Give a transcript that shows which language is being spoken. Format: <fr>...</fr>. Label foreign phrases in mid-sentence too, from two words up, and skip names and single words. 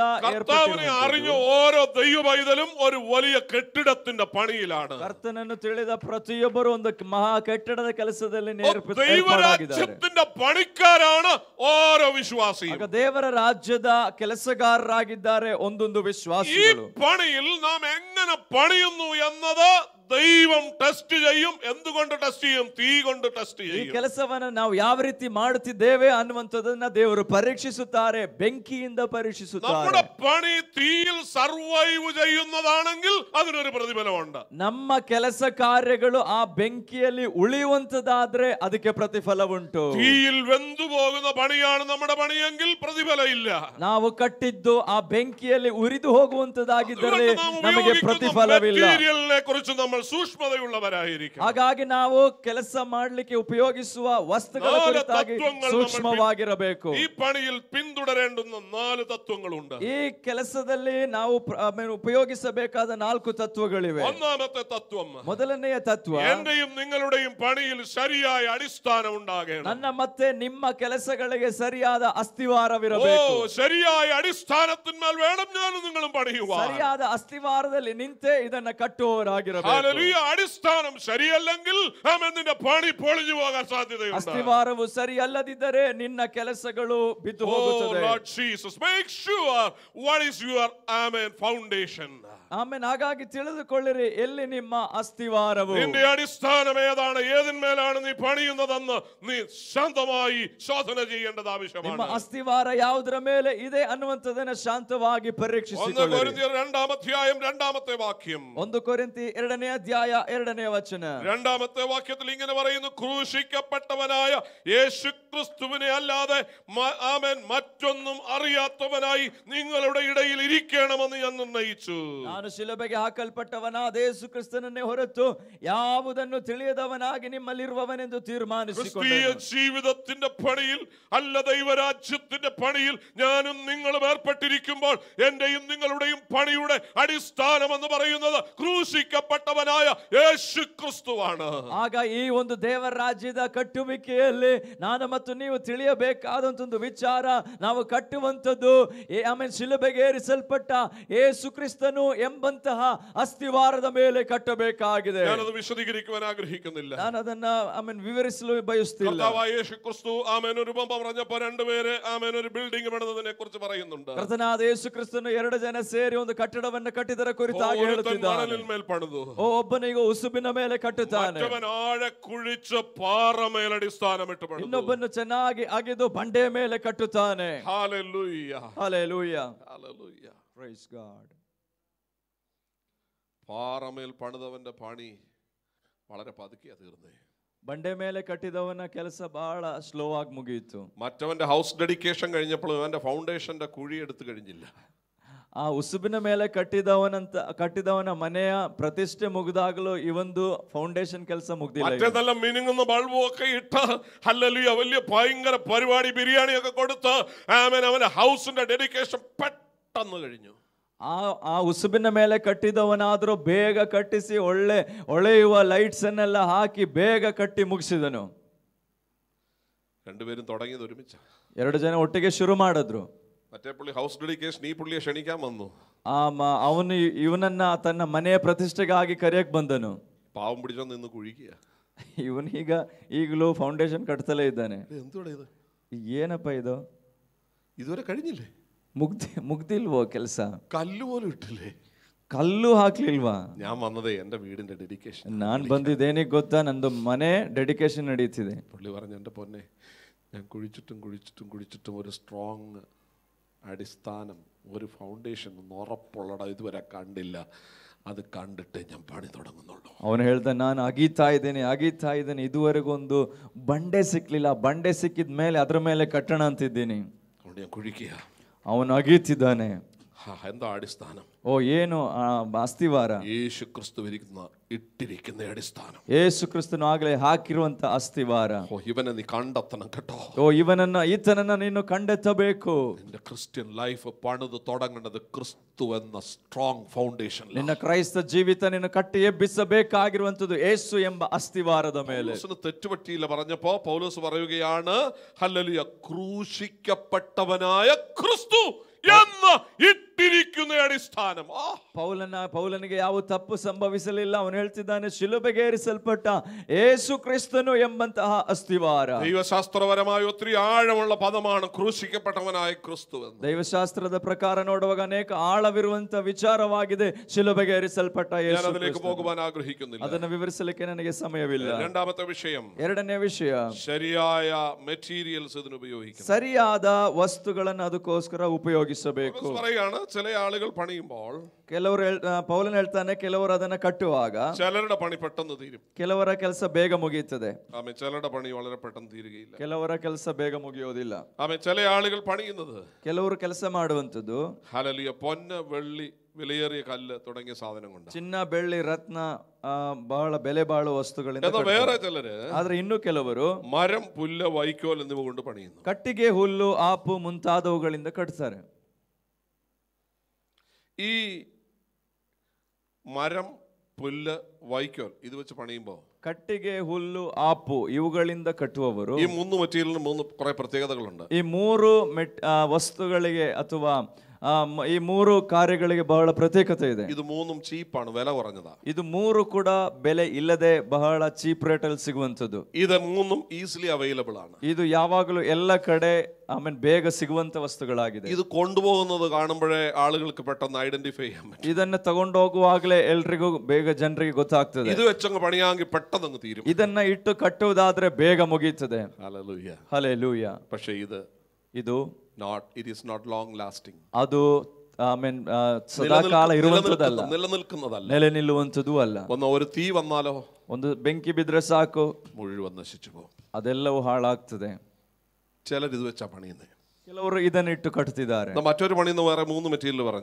<ml>കർത്താവിനെ അറിഞ്ഞ ഓരോ ദൈവ പൈതലും ഒരു വലിയ കെട്ടിടത്തിന്റെ പണിയിലാണ്.</ml> <kn>ಕರ್ತನನ್ನು ತಿಳಿದ ಪ್ರತಿಯೊಬ್ಬರು ಒಂದು ಮಹಾ ಕಟ್ಟಡದ ಕೆಲಸದಲ್ಲಿ</kn> <ml>ദൈവരാജ്യത്തിന്റെ പണിക്കാരാണ് ഓരോ വിശ്വാസിയും.</ml> <kn>ದೇವರ ರಾಜ್ಯದ ಕೆಲಸಗಾರರಾಗಿದ್ದಾರೆ ಒಂದೊಂದು</kn> <ml>ഈ</ml> <kn>ವಿಶ್ವಾಸಿಗಳು.</kn> <ml>പണിയിൽ നാം എങ്ങനെ പണിയുന്നു എന്നത് ദൈവം ടെസ്റ്റ് ചെയ്യും. എന്തുകൊണ്ട് ടെസ്റ്റ് ചെയ്യും? തീ കൊണ്ട് ടെസ്റ്റ്</ml> <kn>ಈ</kn> <ml>ചെയ്യും.</ml> <kn>ಕೆಲಸವನ್ನು ನಾವು ಯಾವ ರೀತಿ ಮಾಡುತ್ತಿದ್ದೇವೆ ಅನ್ನುವಂಥದ್ದನ್ನ ದೇವರು ಪರೀಕ್ಷಿಸುತ್ತಾರೆ, ಬೆಂಕಿಯಿಂದ ಪರೀಕ್ಷಿಸುತ್ತಾರೆ.</kn> <ml>നമ്മുടെ പണി തീയിൽ സർവൈവ് ചെയ്യുന്നതാണെങ്കിൽ അതിനൊരു പ്രതിഫലമുണ്ട്.</ml> <kn>ನಮ್ಮ ಕೆಲಸ ಕಾರ್ಯಗಳು ಆ ಬೆಂಕಿಯಲ್ಲಿ ಉಳಿಯುವಂತದಾದ್ರೆ ಅದಕ್ಕೆ ಪ್ರತಿಫಲವುಂಟು.</kn> <ml>തീയിൽ വെന്തു പോകുന്ന പണിയാണ് നമ്മുടെ പണിയെങ്കിൽ പ്രതിഫലം ഇല്ല.</ml> <kn>ನಾವು ಕಟ್ಟಿದ್ದು ಆ ಬೆಂಕಿಯಲ್ಲಿ ಉರಿದು ಹೋಗುವಂತದಾಗಿದ್ದರೆ ನಮಗೆ ಪ್ರತಿಫಲವಿಲ್ಲ.</kn> <ml>മെറ്റീരിയലിനെ കുറിച്ച് നമ്മൾ സൂക്ഷ്മതയുള്ളവരായിരിക്കും.</ml> <kn>ಹಾಗಾಗಿ ನಾವು ಕೆಲಸ ಮಾಡಲಿಕ್ಕೆ ಉಪಯೋಗಿಸುವ ವಸ್ತುಗಳ ಕುರಿತಾಗಿ ಸೂಕ್ಷ್ಮವಾಗಿರಬೇಕು.</kn> <ml>ഈ പണിയിൽ പിന്തുടരേണ്ടുന്ന 4 തത്വങ്ങളുണ്ട്.</ml> <kn>ಈ ಕೆಲಸದಲ್ಲಿ ನಾವು ಉಪಯೋಗಿಸಬೇಕಾದ 4 ತತ್ವಗಳಿವೆ.</kn> <ml>ഒന്നാമത്തെ തത്വം,</ml> <kn>ಮೊದಲನೆಯ ತತ್ವ,</kn> <ml>എന്റെയും നിങ്ങളുടെയും പണിയിൽ ശരിയായ അടിസ്ഥാനം ഉണ്ടാകണം.</ml> <kn>ನನ್ನ ಮತ್ತೆ ನಿಮ್ಮ ಕೆಲಸಗಳಿಗೆ ಸರಿಯಾದ ಅಸ್ತಿವಾರವಿರಬೇಕು.</kn> <ml>ശരിയായ അടിസ്ഥാനത്തിന്മേൽ വേണം ഞാനും നിങ്ങളും പണിയുവാൻ.</ml> <kn>ಸರಿಯಾದ ಅಸ್ತಿವಾರದಲ್ಲಿ ನಿಂತೇ ಇದನ್ನ ಕಟ್ಟುವವರಾಗಿರಬೇಕು.</kn> <ml>ഹല്ലേലൂയ. അടിസ്ഥാനം ശരിയല്ലെങ്കിൽ നിന്റെ പണി പൊളിഞ്ഞു പോകാൻ സാധ്യതയുണ്ട്.</ml> <kn>ಅಸ್ತಿವಾರವು ಸರಿಯಲ್ಲದಿದ್ದರೆ ನಿನ್ನ ಕೆಲಸಗಳು ಬಿದ್ದು ಹೋಗುತ್ತದೆ.</kn> <en>Lord Jesus, make sure what is your foundation.</en> <kn>ಆಮೇಲೆ ಹಾಗಾಗಿ ತಿಳಿದುಕೊಳ್ಳಿರಿ ಎಲ್ಲಿ ನಿಮ್ಮ ಅಸ್ತಿವಾರವು.</kn> <ml>നിന്റെ അടിസ്ഥാനം ഏതാണ്, ഏതിന്മേലാണ് നീ പണിയുന്നതെന്ന് നീ ശാന്തമായി ശോധന ചെയ്യേണ്ടത് ആവശ്യമാണ്.</ml> <kn>ನಿಮ್ಮ ಅಸ್ತಿವಾರ ಯಾವುದರ ಮೇಲೆ ಇದೆ ಅನ್ನುವಂಥದ್ದನ್ನ ಶಾಂತವಾಗಿ ಪರೀಕ್ಷಿಸಿಕೊಳ್ಳಿರಿ.</kn> <ml>1 കൊരിന്ത്യർ 2-ാം അധ്യായം 2-ാമത്തെ വാക്യം.</ml> <kn>1 ಕೊರಿಂಥಿ 2ನೇ ಅಧ್ಯಾಯ 2ನೇ ವಚನ.</kn> <ml>2-ാമത്തെ വാക്യത്തിൽ ഇങ്ങനെ പറയുന്നു, ക്രൂശിക്കപ്പെട്ടവനായ യേശുക്രിസ്തുവിനെ അല്ലാതെ മറ്റൊന്നും അറിയാത്തവനായി നിങ്ങളുടെ ഇടയിൽ ഇരിക്കണമെന്ന് ഞാൻ നിർണയിച്ചു.</ml> <kn>ನಾನು ಶಿಲುಬೆಗೆ ಹಾಕಲ್ಪಟ್ಟವನಾದ ಯೇಸು ಕ್ರಿಸ್ತನನ್ನೇ ಹೊರತು ಯಾವುದನ್ನು ತಿಳಿಯದವನಾಗಿ ನಿಮ್ಮಲ್ಲಿರುವವನೆಂದು ತೀರ್ಮಾನಿಸಿಕೊಂಡೆನು.</kn> <ml>ജീവിതത്തിന്റെ പണിയിൽ അല്ല, ദൈവരാജ്യത്തിന്റെ പണിയിൽ ഞാനും നിങ്ങളും ഏർപ്പെട്ടിരിക്കുമ്പോൾ എന്റെയും നിങ്ങളുടെയും പണിയുടെ അടിസ്ഥാനം എന്ന് പറയുന്നത് ക്രൂശിക്കപ്പെട്ടവനായ യേശു ക്രിസ്തുവാണ്.</ml> <kn>ಆಗ ಈ ಒಂದು ದೇವರ ರಾಜ್ಯದ ಕಟ್ಟುವಿಕೆಯಲ್ಲಿ ನಾನು ಮತ್ತು ನೀವು ತಿಳಿಯಬೇಕಾದಂತ ಒಂದು ವಿಚಾರ, ನಾವು ಕಟ್ಟುವಂಥದ್ದು ಆಮೇಲೆ ಶಿಲುಬೆಗೆ ಏರಿಸಲ್ಪಟ್ಟ ಯೇಸು ಕ್ರಿಸ್ತನು ಎಂಬಂತಹ ಅಸ್ತಿವಾರದ ಮೇಲೆ ಕಟ್ಟಬೇಕಾಗಿದೆ.</kn> <ml>ഞാനത് വിശദീകരിക്കുവാൻ ആഗ്രഹിക്കുന്നില്ല.</ml> <kn>ನಾನು ಅದನ್ನ ವಿವರಿಸಲು ಬಯಸುತ್ತಿಲ್ಲ.</kn> <ml>യേശു ക്രിസ്തു ഒരു ഉപമ പറഞ്ഞപ്പോൾ 2 പേര് ഒരു ബിൽഡിംഗ് പണിതതിനെ കുറിച്ച് പറയുന്നുണ്ട്.</ml> <kn>ಕರ್ತನಾದ ಯೇಸು ಕ್ರಿಸ್ತನು 2 ಜನ ಸೇರಿ ಒಂದು ಕಟ್ಟಡವನ್ನು ಕಟ್ಟಿದರ ಕುರಿತಾಗಿ ಹೇಳುತ್ತಿದ್ದಾನೆ. ಒಬ್ಬನಿಗೆ ಉಸುಬಿನ ಮೇಲೆ ಕಟ್ಟುತ್ತಾನೆ,</kn> <ml>ആഴ കുഴിച്ച് പാറമേൽ അടിസ്ഥാനമിട്ട് പണിതു.</ml> <kn>ಇನ್ನೊಬ್ಬನು ಚೆನ್ನಾಗಿ ಅಗೆದು ಬಂಡೆಯ ಮೇಲೆ ಕಟ್ಟುತ್ತಾನೆ.</kn> <ml>ഹല്ലേലൂയ, ഹല്ലേലൂയ, ഹല്ലേലൂയ,</ml> <en>Praise God.</en> <ml>പാറമേൽ പണിതവന്റെ പണി വളരെ പതുക്കിയാ തീർന്നേ.</ml> <kn>ಬಂಡೆ ಮೇಲೆ ಕಟ್ಟಿದವನ ಕೆಲಸ ಬಹಳ ಸ್ಲೋ ಆಗಿ ಮುಗಿಯಿತು.</kn> <ml>മറ്റവന്റെ</ml> <en>house dedication</en> <ml>കഴിഞ്ഞപ്പോൾ അവന്റെ ഫൗണ്ടേഷന്റെ കുഴി എടുത്തു കഴിഞ്ഞില്ല.</ml> <kn>ಆ ಉಸುಬಿನ ಮೇಲೆ ಕಟ್ಟಿದವನ ಮನೆಯ ಪ್ರತಿಷ್ಠೆ ಮುಗಿದಾಗಲೂ ಈ ಒಂದು ಫೌಂಡೇಶನ್ ಕೆಲಸ ಮುಗ್ದಿಲ್ಲ.</kn> <ml>മറ്റേതെല്ലാം മിനുങ്ങുന്ന ബൾബും ഒക്കെ ഇട്ട് ഹല്ലേലൂയ വലിയ ഭയങ്കര പരിപാടി ബിരിയാണി ഒക്കെ കൊടുത്ത് അവന്റെ ഹൗസിന്റെ ഡെഡിക്കേഷൻ പെട്ടെന്ന് കഴിഞ്ഞു.</ml> <kn>ಆ ಉಸುಬಿನ ಮೇಲೆ ಕಟ್ಟಿದವನಾದರೂ ಬೇಗ ಕಟ್ಟಿಸಿ ಒಳೆಯುವ ಲೈಟ್ಸ್ ಅನ್ನೆಲ್ಲ ಹಾಕಿ ಬೇಗ ಕಟ್ಟಿ ಮುಗಿಸಿದನು.</kn> <ml>2 പേരും തുടങ്ങിയത് ഒരുമിച്ച്.</ml> <kn>2 ಜನ ಒಟ್ಟಿಗೆ ಶುರು ಮಾಡಿದ್ರು.</kn> <ml>മറ്റേ പുള്ളി</ml> <en>house dedication</en> <ml>ഈ പുള്ളിയെ ക്ഷണിക്കാൻ വന്നു.</ml> <kn>ಅವನು ಇವನನ್ನ ತನ್ನ ಮನೆಯ ಪ್ರತಿಷ್ಠೆಗಾಗಿ ಕರೆಯಕ್ ಬಂದನು.</kn> <ml>പാവം പിടിച്ചോ നിന്ന് കുഴിക്കുക.</ml> <kn>ಇವನೀಗ ಈಗಲೂ ಫೌಂಡೇಶನ್ ಕಟ್ತಲೇ ಇದ್ದಾನೆ.</kn> <ml>എന്തുവാ ഇത്?</ml> <kn>ಏನಪ್ಪ ಇದು?</kn> <ml>ഇതുവരെ കഴിഞ്ഞില്ലേ?</ml> <kn>ಮುಗ್ದಿಲ್ವೋ ಕೆಲಸ?</kn> <ml>കല്ല് പോലും ഇട്ടില്ലേ?</ml> <kn>ಕಲ್ಲು ಹಾಕ್ಲಿಲ್ವಾ?</kn> <ml>ഞാൻ വന്നതേ എന്റെ വീടിന്റെ ഡെഡിക്കേഷൻ.</ml> <kn>ನಾನು ಬಂದಿದ್ದೇನಿಗೆ ಗೊತ್ತಾ? ನಂದು ಮನೆ ಡೆಡಿಕೇಶನ್ ನಡೀತಿದೆ.</kn> <ml>പുള്ളി പറഞ്ഞു, എൻ്റെ പൊന്നെ, ഞാൻ കുഴിച്ചിട്ടും ഒരു സ്ട്രോങ് അടിസ്ഥാനം, ഒരു ഫൗണ്ടേഷൻ ഉറപ്പുള്ളട ഇതുവരെ കണ്ടില്ല. അത് കണ്ടിട്ടേ ഞാൻ പണി തുടങ്ങുന്നുള്ളൂ.</ml> <kn>ಅವನು ಹೇಳ್ದ, ನಾನು ಅಗೀತಾ ಇದ್ದೇನೆ, ಇದುವರೆಗೂ ಒಂದು ಬಂಡೆ ಸಿಕ್ಲಿಲ್ಲ. ಬಂಡೆ ಸಿಕ್ಕಿದ ಮೇಲೆ ಅದ್ರ ಮೇಲೆ ಕಟ್ಟಣ ಅಂತಿದ್ದೀನಿ.</kn> <ml>ഞാൻ കുഴിക്കുക.</ml> <kn>ಅವನು ಅಗೀತಿದ್ದಾನೆ.</kn> <ml>എന്താ അടിസ്ഥാനം?</ml> <kn>ಓ ಏನು ಅಸ್ತಿವಾರ?</kn> <ml>യേശു ക്രിസ്തു ഇട്ടിരിക്കുന്ന അടിസ്ഥാനം.</ml> <kn>ಯೇಸು ಕ್ರಿಸ್ತನು ಆಗಲೇ ಹಾಕಿರುವಂತ ಅಸ್ತಿವಾರ.</kn> <ml>ഇവനെ നീ കണ്ടെത്തണം കേട്ടോ.</ml> <kn>ಓ ಈತನನ್ನ ನೀನು ಕಂಡೆತ್ತಬೇಕು.</kn> <ml>നിന്റെ</ml> <en>Christian life</en> <ml>പണിത് തുടങ്ങേണ്ടത് ക്രിസ്തു എന്ന</ml> <en>strong foundation.</en> <kn>ನಿನ್ನ ಕ್ರೈಸ್ತ ಜೀವಿತ ನೀನು ಕಟ್ಟಿ ಎಬ್ಬಿಸಬೇಕಾಗಿರುವಂತದ್ದು ಯೇಸು ಎಂಬ ಅಸ್ತಿವಾರದ ಮೇಲೆ.</kn> <ml>തെറ്റുപറ്റിയില്ല പറഞ്ഞപ്പോ പൗലോസ് പറയുകയാണ്, ഹല്ലേലൂയ, ക്രൂശിക്കപ്പെട്ടവനായ ക്രിസ്തു എന്ന ഇട്ടിരിക്കുന്ന അടിസ്ഥാനം.</ml> <kn>ಪೌಲನಿಗೆ ಯಾವ ತಪ್ಪು ಸಂಭವಿಸಲಿಲ್ಲ. ಅವನು ಹೇಳ್ತಿದ್ದಾನೆ, ಶಿಲುಬೆಗೇರಿಸಲ್ಪಟ್ಟ ಯೇಸು ಕ್ರಿಸ್ತನು ಎಂಬಂತಹ ಅಸ್ತಿವಾರ.</kn> <ml>ദൈവശാസ്ത്രപരമായ ഒത്തിരി ആഴമുള്ള പദമാണ് ക്രൂശിക്കപ്പെട്ടവനായ ക്രിസ്തു എന്ന്.</ml> <kn>ದೈವಶಾಸ್ತ್ರದ ಪ್ರಕಾರ ನೋಡುವಾಗ ಅನೇಕ ಆಳವಿರುವಂತ ವಿಚಾರವಾಗಿದೆ ಶಿಲುಬೆಗೇರಿಸಲ್ಪಟ್ಟ ಯೇಸು.</kn> <ml>ഞാൻ അതിലേക്ക് പോകുവാൻ ആഗ്രഹിക്കുന്നില്ല.</ml> <kn>ಅದನ್ನು ವಿವರಿಸಲಿಕ್ಕೆ ನನಗೆ ಸಮಯವಿಲ್ಲ.</kn> <ml>രണ്ടാമത്തെ വിഷയം,</ml> <kn>ಎರಡನೇ ವಿಷಯ,</kn> <ml>ശരിയായ മെറ്റീരിയൽസ് ഇതിന് ഉപയോഗിക്കണം.</ml> <kn>ಸರಿಯಾದ ವಸ್ತುಗಳನ್ನು ಅದಕ್ಕೋಸ್ಕರ ಉಪಯೋಗಿಸಬೇಕು.</kn> <ml>പറയാണ്, ചില ആളുകൾ പണിയുമ്പോൾ,</ml> <kn>ಕೆಲವರು ಪೌಲನ್ ಹೇಳ್ತಾನೆ, ಕೆಲವರು ಅದನ್ನ ಕಟ್ಟುವಾಗ</kn> <ml>ചിലരുടെ പണി പെട്ടെന്ന് തീരും,</ml> <kn>ಕೆಲವರ ಕೆಲಸ ಬೇಗ ಮುಗಿಯುತ್ತದೆ.</kn> <ml>ആമേൻ. ചിലരുടെ പണി വളരെ പെട്ടെന്ന് തീരുകയില്ല.</ml> <kn>ಕೆಲವರ ಕೆಲಸ ಬೇಗ ಮುಗಿಯೋದಿಲ್ಲ.</kn> <ml>ആമേൻ. ചില ആളുകൾ പണിയുന്നത്,</ml> <kn>ಕೆಲವರು ಕೆಲಸ ಮಾಡುವಂತದ್ದು,</kn> <ml>ഹല്ലേലൂയ, പൊന്ന്, വെള്ളി, വിലയേറിയ കല്ല് തുടങ്ങിയ സാധനം കൊണ്ട്,</ml> <kn>ಚಿನ್ನ, ಬೆಳ್ಳಿ, ರತ್ನ, ಬಹಳ ಬೆಲೆ ಬಾಳುವ ವಸ್ತುಗಳಿಂದ.</kn> <ml>വേറെ ചിലര്,</ml> <kn>ಆದ್ರೆ ಇನ್ನು ಕೆಲವರು</kn> <ml>മരം, പുല്ല്, വൈക്കോൽ എന്നിവ കൊണ്ട് പണിയുന്നു.</ml> <kn>ಕಟ್ಟಿಗೆ, ಹುಲ್ಲು, ಆಪು ಮುಂತಾದವುಗಳಿಂದ ಕಟ್ತಾರೆ.</kn> <ml>ഈ മരം, പുല്ല്, വൈക്കോൽ ഇത് വെച്ച് പണിയുമ്പോ,</ml> <kn>ಕಟ್ಟಿಗೆ, ಹುಲ್ಲು, ಆಪು ಇವುಗಳಿಂದ ಕಟ್ಟುವವರು,</kn> <ml>ഈ മൂന്ന് മെറ്റീരിയലിന് കുറെ പ്രത്യേകതകളുണ്ട്.</ml> <kn>ಈ ಮೂರು ವಸ್ತುಗಳಿಗೆ ಅಥವಾ ಈ ಮೂರು ಕಾರ್ಯಗಳಿಗೆ ಬಹಳ ಪ್ರತ್ಯೇಕತೆ ಇದೆ.</kn> <ml>ഇത് മൂന്നും ചീപ്പാണ്, വില കുറഞ്ഞതാ.</ml> <kn>ಇದು ಮೂರು ಕೂಡ ಬೆಲೆ ಇಲ್ಲದೆ ಬಹಳ</kn> <en>cheap rate</en> <kn>ಅಲ್ಲಿ ಸಿಗುವಂತದ್ದು.</kn> <ml>ഇത് മൂന്നും</ml> <en>easily available</en> <ml>ആണ്.</ml> <kn>ಇದು ಯಾವಾಗಲೂ ಎಲ್ಲ ಕಡೆ ಬೇಗ ಸಿಗುವಂತ ವಸ್ತುಗಳಾಗಿದೆ.</kn> <ml>ഇത് കൊണ്ടുപോകുന്നത് കാണുമ്പോഴേ ആളുകൾക്ക് പെട്ടെന്ന് ഐഡന്റിഫൈ ചെയ്യാൻ പറ്റും.</ml> <kn>ಇದನ್ನ ತಗೊಂಡೋಗುವಾಗಲೇ ಎಲ್ರಿಗೂ ಬೇಗ ಜನರಿಗೆ ಗೊತ್ತಾಗ್ತದೆ.</kn> <ml>ഇത് വെച്ചങ്ങ് പണിയാങ്കിൽ പെട്ടെന്ന് തീരും.</ml> <kn>ಇದನ್ನ ಇಟ್ಟು ಕಟ್ಟುವುದಾದ್ರೆ ಬೇಗ ಮುಗೀತದೆ.</kn> <ml>ഹല്ലേലൂയ,</ml> <kn>ಹಲ್ಲೆಲೂಯ.</kn> <ml>പക്ഷേ ഇത്</ml> <en>it is not long lasting.</en> <kn>ಅದು ಸದಾಕಾಲ ಇರುವಂತದ್ದಲ್ಲ,</kn> <ml>നിലനിൽക്കുന്നതല്ല,</ml> <kn>ನೆಲೆ ನಿಲ್ಲುವಂತದ್ದು ಅಲ್ಲ.</kn> <ml>ഒരു തീ വന്നാലോ,</ml> <kn>ಒಂದು ಬೆಂಕಿ ಬಿದ್ರೆ ಸಾಕು,</kn> <ml>മുഴുവൻ നശിച്ചു പോകും,</ml> <kn>ಅದೆಲ್ಲವೂ ಹಾಳಾಗ್ತದೆ.</kn> <ml>ചിലർ ഇത് വെച്ചാ പണിയുന്നത്.</ml> <kn>ಕೆಲವರು ಇದನ್ನಿಟ್ಟು ಕಟ್ತಿದ್ದಾರೆ.</kn> <ml>മറ്റൊരു പണിന്ന് വേറെ മൂന്ന് മെറ്റീരിയൽ പറഞ്ഞു.</ml>